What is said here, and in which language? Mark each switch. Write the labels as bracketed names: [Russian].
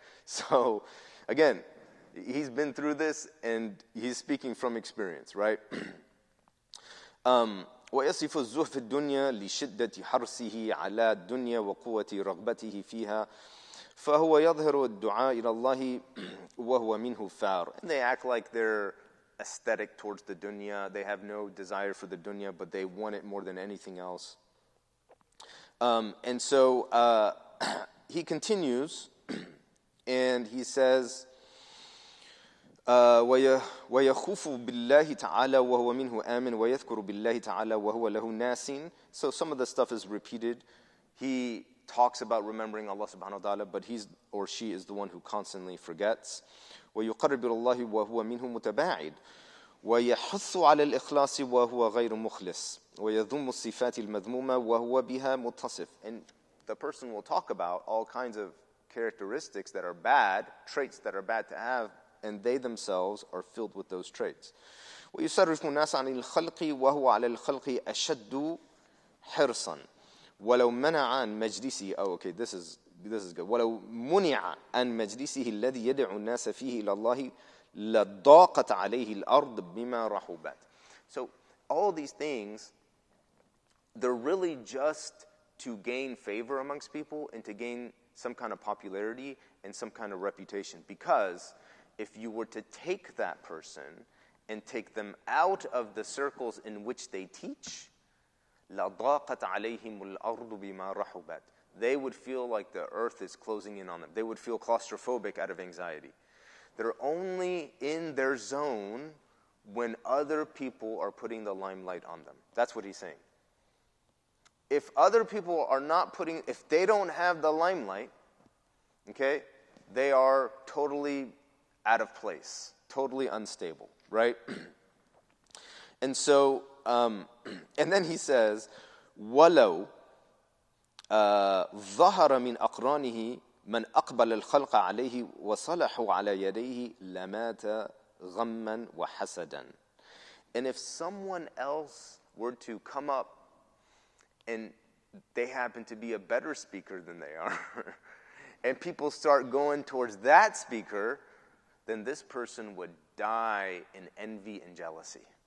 [English] So, again, he's been through this, and he's speaking from experience, right? [Arabic] ويصف الزهد في الدنيا لشدة حرصه على الدنيا وقوة رغبته فيها فهو يظهر الدعاء إلى الله وهو منه فار. [English] And they act like they're aesthetic towards the dunya. They have no desire for the dunya, but they want it more than anything else. And so he continues, and he says, [Arabic] ويخوف بالله تعالى وهو منه آمن ويذكر بالله تعالى وهو له ناس. [English] So some of the stuff is repeated. He talks about remembering Allah subhanahu wa ta'ala, but he's or she is the one who constantly forgets. [Arabic] ويقرب إلى الله وهو منه متباعد ويحث على الإخلاص وهو غير مخلص ويذم الصفات المذمومة وهو بها متصف. [English] And the person will talk about all kinds of characteristics that are bad, traits that are bad to have, and they themselves are filled with those traits. [Arabic] ويصرف الناس عن الخلق وهو على الخلق أشد حرصا ولو منع عن مجلسه. [English] Oh, okay, this is good. [Arabic] ولو منع عن مجلسه الذي يدعو الناس فيه إلى الله لضاقت عليه الأرض بما رحبت. [English] So all these things, they're really just to gain favor amongst people and to gain some kind of popularity and some kind of reputation. Because if you were to take that person and take them out of the circles in which they teach, [Arabic] لضاقت عليهم الأرض بما رحبت. [English] They would feel like the earth is closing in on them. They would feel claustrophobic out of anxiety. They're only in their zone when other people are putting the limelight on them. That's what he's saying. If other people are not if they don't have the limelight, okay, they are totally out of place, totally unstable, right? And so, and then he says, [Arabic] وَلَوْ ظهر من أقرانه من أقبل الخلق عليه وصلحوا على يديه لمات غما وحسدا. [English] And if someone else were to come up and they happen to be a better speaker than they are, and people start going towards that speaker, then this person would die in envy and jealousy.